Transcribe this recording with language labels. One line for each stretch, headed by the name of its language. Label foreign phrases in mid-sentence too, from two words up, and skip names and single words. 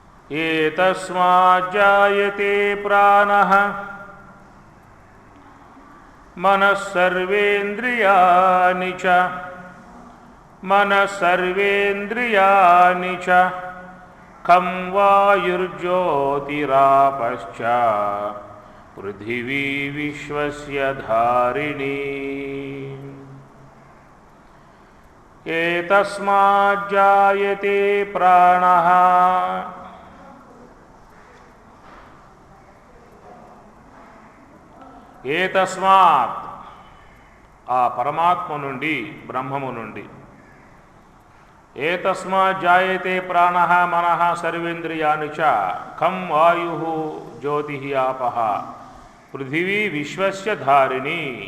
Sanskrit: एतस्माज्जायते प्राणः मनः सर्वेन्द्रियाणि च खं वायुर्ज्योतिरापश्च पृथिवी विश्वस्य धारिणी। एतस्माज्जायते प्राणः ఏతస్మాత్
Telugu: ఆ పరమాత్మ నుండి బ్రహ్మము నుండి
Sanskrit: ఏతస్మాత్ జాయతే ప్రాణః మనః సర్వేంద్రియాణి చ ఖం వాయుః జ్యోతిః ఆపః పృథివీ విశ్వస్య ధారిణి।